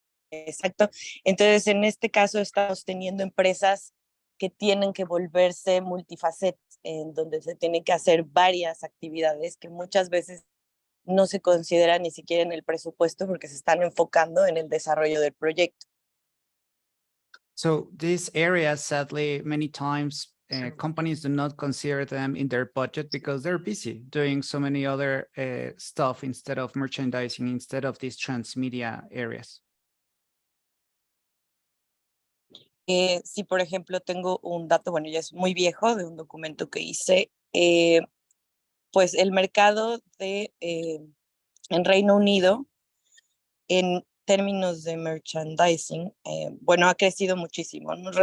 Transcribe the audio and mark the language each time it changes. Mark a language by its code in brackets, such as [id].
[es] Exacto. Entonces, en este caso estamos teniendo empresas que tienen que volverse multifacetas, en donde se tienen que hacer varias actividades que muchas veces no se consideran ni siquiera en el presupuesto porque se están enfocando en el desarrollo del proyecto. [en] So these areas, sadly, many times companies do not consider them in their budget because they're busy doing so many other stuff instead of merchandising, instead of these transmedia areas. [es] Si, por ejemplo, tengo un dato, bueno, ya es muy viejo, de un documento que hice, pues el mercado en Reino Unido, en términos de merchandising, bueno, ha crecido muchísimo, ¿no?